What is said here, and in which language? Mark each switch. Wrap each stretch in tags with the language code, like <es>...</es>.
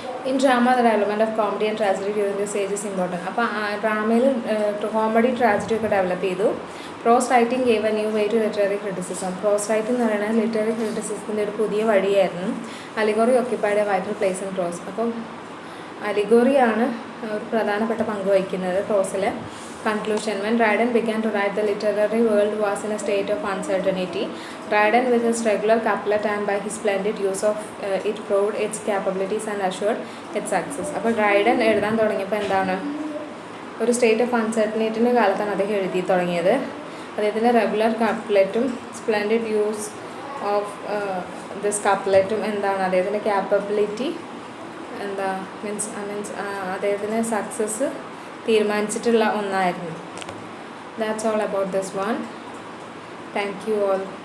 <en>In drama, the development of comedy and tragedy during this age is important.</en> <ml>അപ്പോൾ ഡ്രാമയിൽ comedy tragedy ഒക്കെ develop ചെയ്തു.</ml> <en>Prose writing gave a new way to literary criticism.</en> <ml>Pros writing എന്ന് പറയുന്നത് literary ക്രിറ്റിസിസത്തിൻ്റെ ഒരു പുതിയ വഴിയായിരുന്നു.</ml> <en>Allegory occupied a vital place in prose.</en> <ml>അപ്പം അലിഗോറിയാണ് ഒരു പ്രധാനപ്പെട്ട പങ്ക് വഹിക്കുന്നത് പ്രോസിൽ.</ml> <en>Conclusion. When Dryden began to write, the literary world was in a state of uncertainty. Dryden, with his regular couplet and by his splendid use of it, proved its capabilities and assured its success.</en> <ml>അപ്പോൾ Dryden എഴുതാൻ തുടങ്ങിയപ്പോൾ എന്താണ്, ഒരു state of അൺസർട്ടനിറ്റിൻ്റെ കാലത്താണ് അദ്ദേഹം എഴുതി തുടങ്ങിയത്. അദ്ദേഹത്തിൻ്റെ regular കപ്ലെറ്റും splendid use of this കപ്ലെറ്റും എന്താണ് അദ്ദേഹത്തിൻ്റെ ക്യാപ്പബിലിറ്റി എന്താ മീൻസ് അദ്ദേഹത്തിൻ്റെ സക്സസ് തീരുമാനിച്ചിട്ടുള്ള ഒന്നായിരുന്നു.</ml> <en>That's all about this one. Thank you all.</en>